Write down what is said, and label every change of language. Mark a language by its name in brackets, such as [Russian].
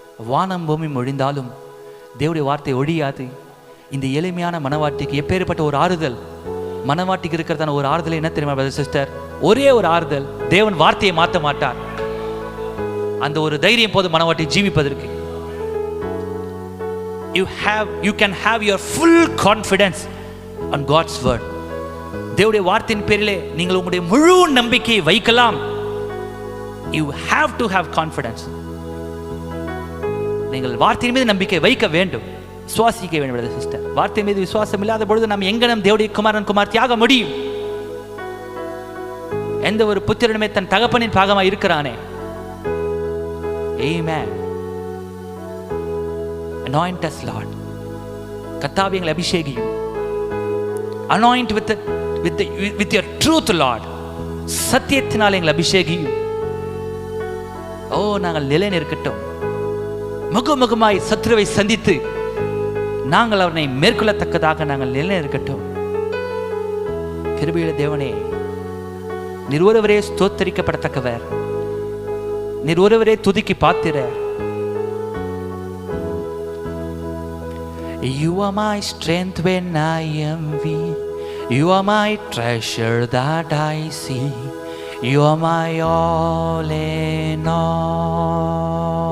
[Tamil] வானம் பூமி ஒழிந்தாலும் தேவனுடைய வார்த்தை ஒழியாது. இந்த எளிமையான மனவாட்டிக்கு எப்பேற்பட்ட ஒரு ஆறுதல்! மனவாட்டிக்கு இருக்கிறதான ஒரு ஆறுதல் என்ன தெரியுமா பிரதர் சிஸ்டர்? ஒரே ஒரு ஆறுதல், தேவன் வார்த்தையை மாற்ற மாட்டார். அந்த ஒரு தைரியம் போது மனவாட்டி ஜீவிப்பதற்கு. [English] you can have your full confidence on God's word. [Tamil] தேவனுடைய வார்த்தையின் பேரிலே நீங்கள் உங்களுடைய முழு நம்பிக்கையை வைக்கலாம். [English] you have to have confidence. [Tamil] நீங்கள் வார்த்தையின் மீது நம்பிக்கை வைக்க வேண்டும், விசுவாசிக்க வேண்டும் சிஸ்டர். வார்த்தை மீது விசுவாசம் இல்லாத பொழுது நாம் எங்க நம் தேவனுடைய குமாரன் குமார்த்தியாக முடியும்? எந்த ஒரு புத்திரனுமே தன் தகப்பனின் பாகமாக இருக்கிறானே. [English] Amen. Anoint us, Lord. [Tamil] கர்த்தாவே எங்களை அபிஷேகியும். [English] Anoint with your truth, Lord. [Tamil] சத்தியத்தினால் எங்களை அபிஷேகியும். ஓ, நாங்கள் நிலை நிற்கட்டும். முகமுகமாய் சத்துருவை சந்தித்து நாங்கள் அவனை மேற்கொள்ளத்தக்கதாக நாங்கள் நிலை நிற்கட்டும். கிருபையுள்ள தேவனே, நீர் ஒருவரே ஸ்தோத்தரிக்கப்படத்தக்கவர், நீர் ஒருவரே துதிக்கு பாத்திரர். [English] You are my strength when I am weak. You are my treasure that I see. You are my all in all.